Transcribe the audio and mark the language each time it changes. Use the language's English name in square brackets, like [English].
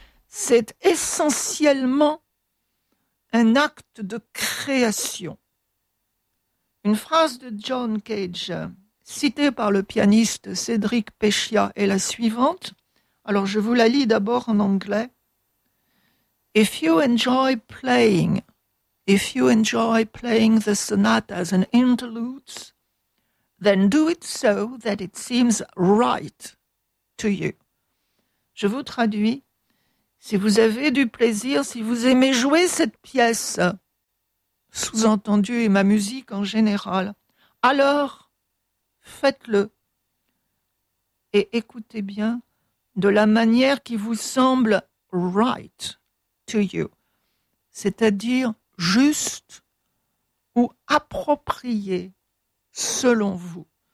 [French] c'est essentiellement un acte de création. Une phrase de John Cage, citée par le pianiste Cédric Pechia, est la suivante. Alors, je vous la lis d'abord en anglais. [English] If you enjoy playing, if you enjoy playing the sonatas and interludes, then do it so that it seems right to you. [French] Je vous traduis. Si vous avez du plaisir, si vous aimez jouer cette pièce, sous-entendu, et ma musique en général, alors faites-le. Et écoutez bien de la manière qui vous semble [English] right to you, [French] c'est-à-dire juste ou approprié selon vous.